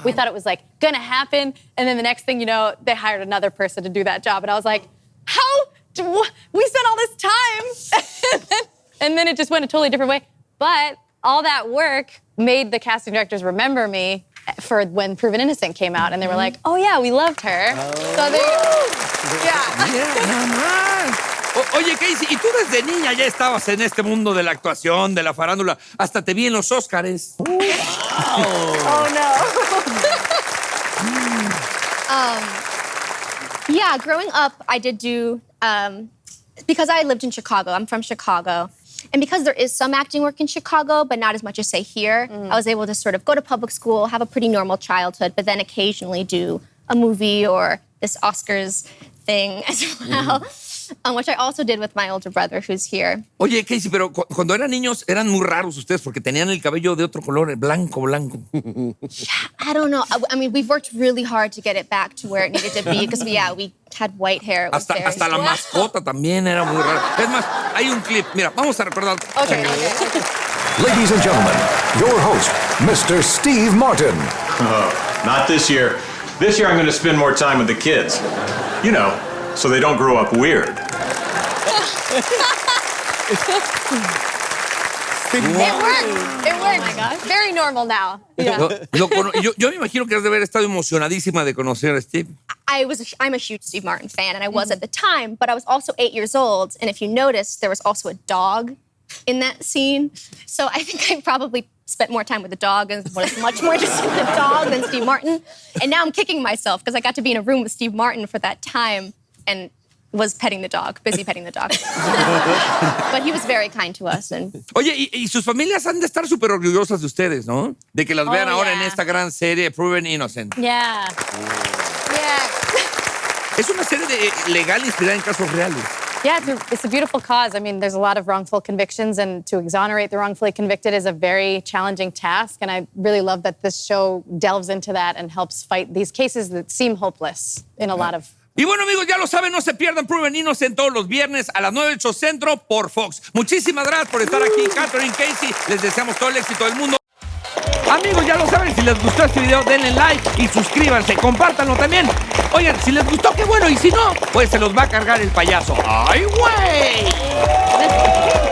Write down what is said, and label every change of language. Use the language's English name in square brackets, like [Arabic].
[English] We thought it was, like, gonna happen, and then the next thing you know, they hired another person to do that job, and I was like, we spent all this time? And then it just went a totally different way. But all that work made the casting directors remember me for when Proven Innocent came out, and they were like, oh yeah, we loved her. So they, [Spanish] Nada más. Oye, Casey, y tú desde niña ya estabas en este mundo de la actuación, de la farándula, hasta te vi en los Óscares. [English] Oh no. Yeah, growing up, I did do, because I lived in Chicago, I'm from Chicago, and because there is some acting work in Chicago, but not as much as, say, here, I was able to sort of go to public school, have a pretty normal childhood, but then occasionally do a movie or this Oscars thing as well. which I also did with my older brother, who's here. [Spanish] Oye, Casey, pero cuando eran niños eran muy raros ustedes porque tenían el cabello de otro color, blanco, blanco. [English] I don't know. I mean, we've worked really hard to get it back to where it needed to be because, we had white hair. It was [Spanish] Hasta la mascota también era muy rara. Es más, hay un clip. Mira, vamos a recordar. [English] Okay. Ladies and gentlemen, your host, Mr. Steve Martin. Not this year. This year I'm going to spend more time with the kids. You know, so they don't grow up weird. It worked. It worked. Oh my gosh. Very normal now. Yeah. [Spanish] Yo me imagino que has de haber estado emocionadísima de conocer a Steve. [English] I'm a huge Steve Martin fan, and I was at the time, but I was also 8 years old, and if you noticed, there was also a dog in that scene. So I think I probably spent more time with the dog and was much more interested in the dog than Steve Martin. And now I'm kicking myself because I got to be in a room with Steve Martin for that time and was petting the dog, busy petting the dog. But he was very kind to us. And [Spanish] Oye, y sus familias han de estar súper orgullosas de ustedes, ¿no? De que las vean ahora en [English] yeah. [Spanish] esta gran serie, Proven Innocent. [English] Yeah. Yeah. [Spanish] Es una serie legal inspirada en casos reales. [English] Yeah, it's a beautiful cause. I mean, there's a lot of wrongful convictions, and to exonerate the wrongfully convicted is a very challenging task. And I really love that this show delves into that and helps fight these cases that seem hopeless in a lot of. [Spanish] Y bueno, amigos, ya lo saben, no se pierdan Proven Innocent todos los viernes a las 9:08 Centro por Fox. Muchísimas gracias por estar aquí, Catherine, Casey. Les deseamos todo el éxito del mundo. Amigos, ya lo saben, si les gustó este video, denle like y suscríbanse, compártanlo también. Oigan, si les gustó, qué bueno, y si no, pues se los va a cargar el payaso. ¡Ay, güey!